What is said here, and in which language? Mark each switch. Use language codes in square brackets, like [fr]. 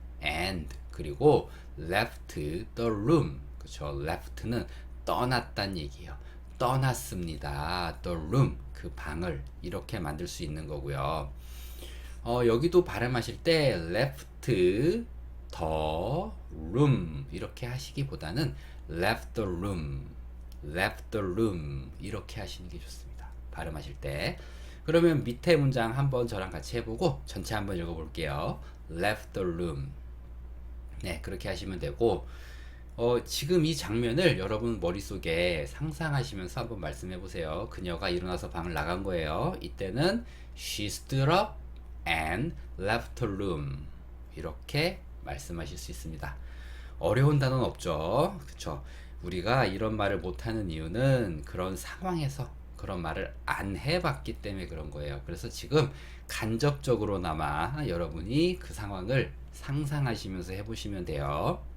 [en] And [ko] 그리고 [en] left the room. [ko] 그쵸? left는 떠났단 얘기예요. 떠났습니다. [en] the room. [ko] 그 방을 이렇게 만들 수 있는 거고요. 여기도 발음하실 때 [en] left the room [ko] 이렇게 하시기보다는 left the room 이렇게 하시는 게 좋습니다. 발음하실 때. 그러면 밑에 문장 한번 저랑 같이 해보고 전체 한번 읽어볼게요. [en] left the room. [ko] 네, 그렇게 하시면 되고 지금 이 장면을 여러분 머릿속에 상상하시면서 한번 말씀해 보세요. 그녀가 일어나서 방을 나간 거예요. 이때는 [en] she stood up and left the room. [ko] 이렇게 말씀하실 수 있습니다. 어려운 단어는 없죠. 그쵸? 우리가 이런 말을 못하는 이유는 그런 상황에서 그런 말을 안 해봤기 때문에 그런 거예요. 그래서 지금 간접적으로나마 여러분이 그 상황을 상상하시면서 해보시면 돼요.